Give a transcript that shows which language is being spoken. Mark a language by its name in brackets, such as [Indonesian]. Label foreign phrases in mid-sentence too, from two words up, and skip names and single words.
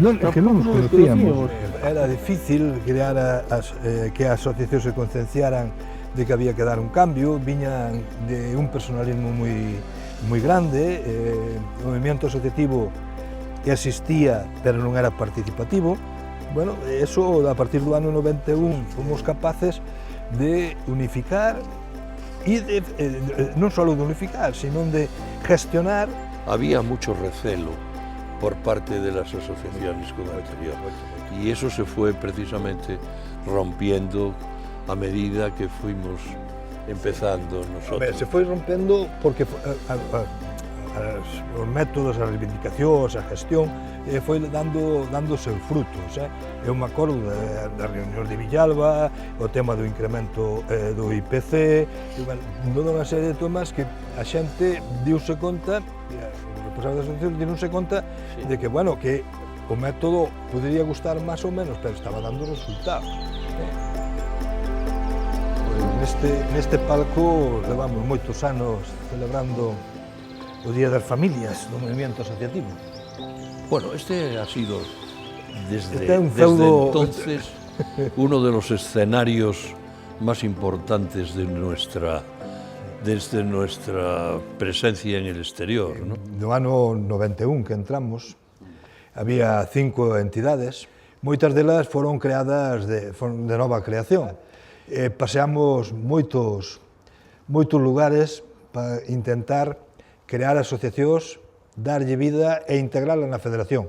[Galician] É que non nos conocíamos. Era difícil crear que as asociacións se concienciaran de que había que dar un cambio, viñan de un personalismo moi grande, o movimento asociativo que existía, pero non era participativo. Bueno, eso a partir do ano 91 fomos capaces de unificar e non só de unificar, sino de gestionar. [Spanish] Había mucho recelo por parte de las asociaciones con el exterior y eso se fue precisamente rompiendo a medida que fuimos empezando nosotros. [Galician] Se foi rompendo porque os métodos, as reivindicacións, a gestión, foi dando seus frutos. Eu me acordo das reunións de Villalba, o tema do incremento do IPC, toda unha serie de temas que a xente diuse conta, os responsables da asociación diuse conta de que, bueno, que o método podería gustar máis ou menos, pero estaba dando resultados. Neste palco levamos moitos anos celebrando o Día das Familias do movimento asociativo. [Spanish] Bueno, este ha sido desde entonces uno de los escenarios más importantes de desde nuestra presencia en el exterior, ¿no? [Galician] No ano 91 que entramos, había 5 entidades, moitas delas foron creadas de nova creación. Paseamos moitos lugares para intentar crear asociacións, darlle vida e integrala na Federación.